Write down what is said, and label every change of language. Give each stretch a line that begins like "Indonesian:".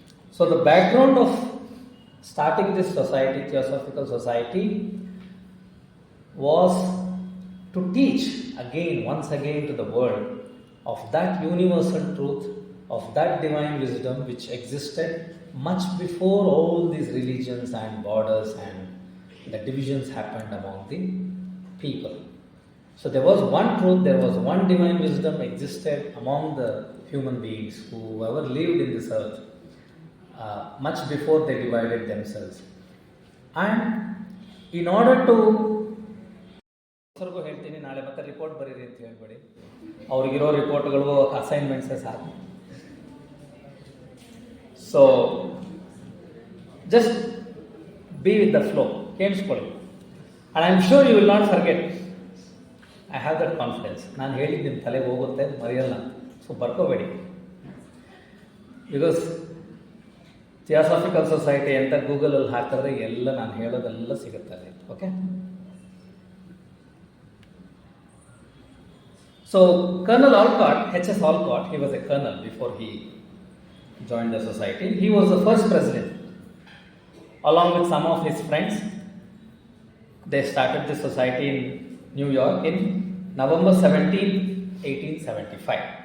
English: So the background of starting this society, Theosophical Society, was to teach once again to the world of that universal truth, of that divine wisdom which existed much before all these religions and borders and the divisions happened among the people. So there was one truth, there was one divine wisdom existed among the human beings who ever lived in this earth much before they divided themselves. And in order to
Kannada: ಹೇಳ್ತೀನಿ, ನಾಳೆ ಮತ್ತೆ report ಬರೀರಿ ಅಂತ ಹೇಳ್ಬೇಡಿ, ಅವ್ರಿಗಿರೋ ರಿಪೋರ್ಟ್ಗಳು ಅಸೈನ್ಮೆಂಟ್ಸೇ ಸಾಕು.
English: so just be with the flow,
Kannada: ಕೇಳಿಸ್ಕೊಳ್ಳಿ.
English: And I am sure you will not forget. I have that confidence.
Kannada: ನಾನು ಹೇಳಿದ್ದು ನಿಮ್ಮ ತಲೆಗೆ ಹೋಗುತ್ತೆ, ಮರೆಯಲ್ಲ. ಸೊ ಬರ್ಕೋಬೇಡಿ. ಬಿಕಾಸ್ ಥಿಯಾಸಾಫಿಕಲ್ ಸೊಸೈಟಿ ಅಂತ ಗೂಗಲಲ್ಲಿ ಹಾಕಿದ್ರೆ ಎಲ್ಲ ನಾನು ಹೇಳೋದೆಲ್ಲ ಸಿಗುತ್ತದೆ.
English: Okay. So Colonel Olcott, HS Olcott, he was a colonel before he joined the society. He was the first president. Along with some of his friends, they started the society in New York in November 17, 1875.